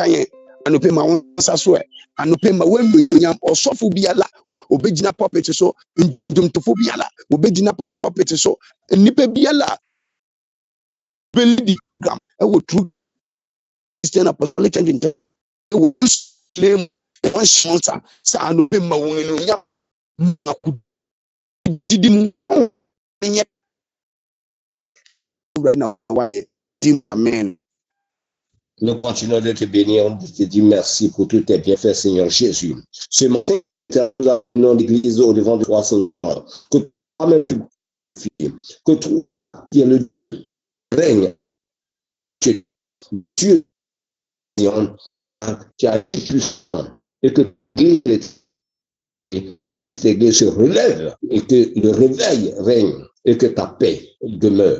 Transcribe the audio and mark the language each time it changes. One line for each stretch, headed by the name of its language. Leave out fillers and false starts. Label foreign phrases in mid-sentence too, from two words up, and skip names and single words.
Akan: yɛn anɔpɛ ma wo nsa so ɛ anɔpɛ ma woanuonyam ɔsɔfo biara obɛgyina puppet so ndwomtofo biara obɛgyina puppet so nnipa biara bɛlidi gram ɛwɔ true Christian Apostolic Church ntam ɛwɔ Muslim wɔn hyɛ nsa sɛ anɔpɛ ma wo anuonyam ma ko didi mu nyɛ amen.
French: Nous continuons de te bénir, de te dire merci pour tous tes bienfaits, Seigneur Jésus. Ce matin, nous avons l'église au devant de toi, Seigneur. Que toi-même, que toi, qui es le règne, que Dieu, qui a été puissant, et que l'église se relève, et que le réveil règne, et que ta paix demeure.